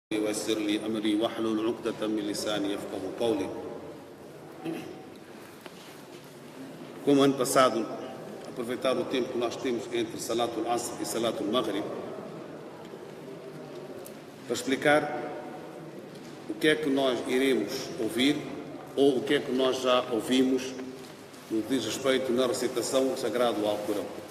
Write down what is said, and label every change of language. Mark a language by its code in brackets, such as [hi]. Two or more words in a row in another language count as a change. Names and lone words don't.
[ar] ويسر لي أمري واحلل عقدة من لساني يفقهوا قولي. [pt] Como ano passado, aproveitar o tempo que nós temos entre [ar] صلاة العصر [pt] e [ar] صلاة المغرب [pt] para explicar o que é que nós iremos ouvir ou o que é que nós já ouvimos no que diz respeito na recitação sagrada do Alcorão.